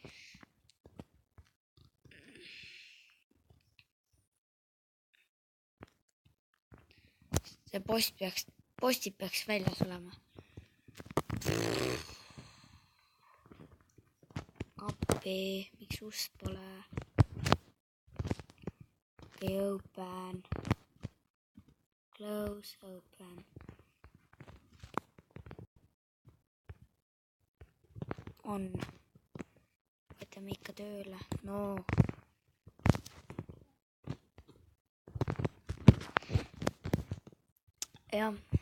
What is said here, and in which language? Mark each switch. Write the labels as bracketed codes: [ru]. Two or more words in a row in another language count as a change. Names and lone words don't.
[et] See postid peaks väljas olema. Appi, miks ust pole? [en] Okay, open. Close, open. On. [et] Võtame ikka tööle. No. Jah.